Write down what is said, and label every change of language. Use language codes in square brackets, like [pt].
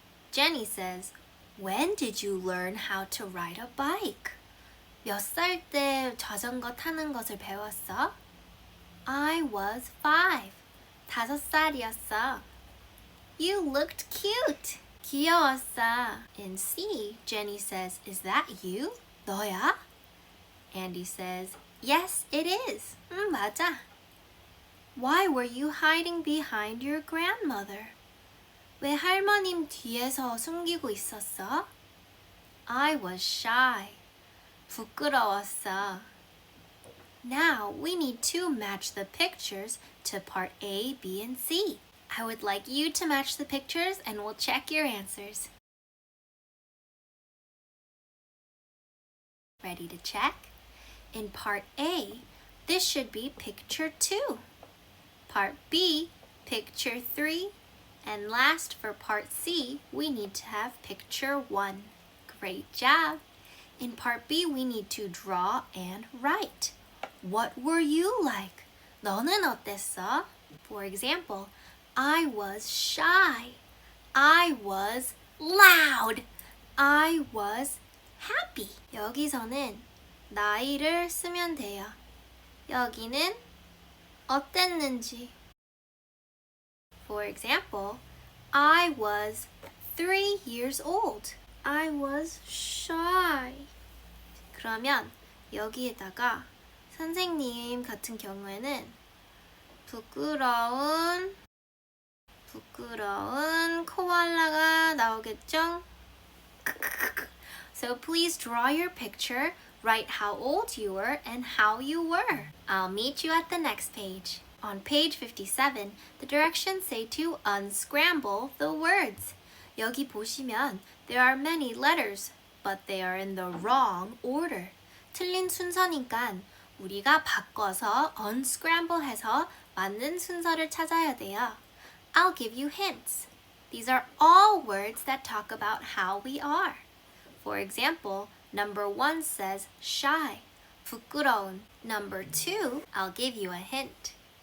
[en] Jenny says, When did you learn how to ride a bike? [ko] 몇 살 때 자전거 타는 것을 배웠어? [en] I was 5. [ko] 5살이었어. [en] You looked cute. [ko] 귀여웠어. [en] In C, Jenny says, Is that you? [ko] 너야? [en] Andy says, Yes, it is. [ko] 맞아. [en] Why were you hiding behind your grandmother? [ko] 왜 할머님 뒤에서 숨기고 있었어? [en] I was shy. [ko] 부끄러웠어. [en] Now we need to match the pictures to part A, B, and C. I would like you to match the pictures and we'll check your answers. Ready to check? In part A, this should be picture 2. Part B, picture 3. And last, for part C, we need to have picture 1. Great job! In part B, we need to draw and write. What were you like? [ko] 너는 어땠어? [en] For example, I was shy. I was loud. I was happy. [ko] 여기서는 나이를 쓰면 돼요. 여기는 어땠는지. [en] For example, I was 3 years old. I was shy. [ko] 그러면 여기에다가 선생님 같은 경우에는 부끄러운 코알라가 나오겠죠? [en] So please draw your picture, write how old you were and how you were. I'll meet you at the next page. On page 57, the directions say to unscramble the words. [ko] 여기 보시면 [en] there are many letters, but they are in the wrong order. [ko] 틀린 순서니까 우리가 바꿔서 unscramble 해서 맞는 순서를 찾아야 돼요. [en] I'll give you hints. These are all words that talk about how we are. For example, number 1 says shy, [ko] 부끄러운. [en] Number 2, I'll give you a hint.